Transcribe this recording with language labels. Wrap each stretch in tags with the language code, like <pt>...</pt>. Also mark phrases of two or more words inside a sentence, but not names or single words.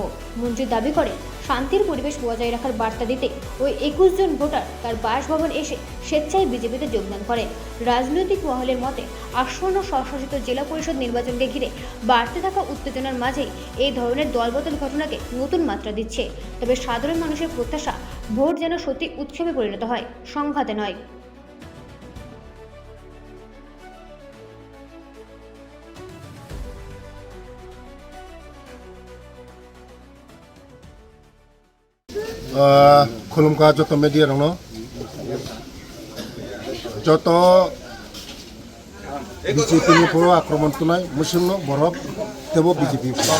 <bn>মন্ত্রী দাবি করেন, শান্তির পরিবেশ বজায় রাখার বার্তা দিতে ওই 21 জন ভোটার তার বাসভবন এসে স্বেচ্ছায় বিজেপিতে যোগদান করেন। রাজনৈতিক মহলের মতে আসন্ন স্বশাসিত জেলা পরিষদ নির্বাচনকে ঘিরে বাড়তে থাকা উত্তেজনার মাঝেই এই ধরনের দলবদল ঘটনাকে নতুন মাত্রা দিচ্ছে। তবে সাধারণ মানুষের প্রত্যাশা, ভোট যেন সত্যি উৎসবে পরিণত হয়, সংঘাতে নয়।</bn> <trp>खुलुमका जत मेडिया दङ जत बीजेपी नि बर आक्रमण तुनाय मुस्लिम बरफ तेबो बीजेपी</trp>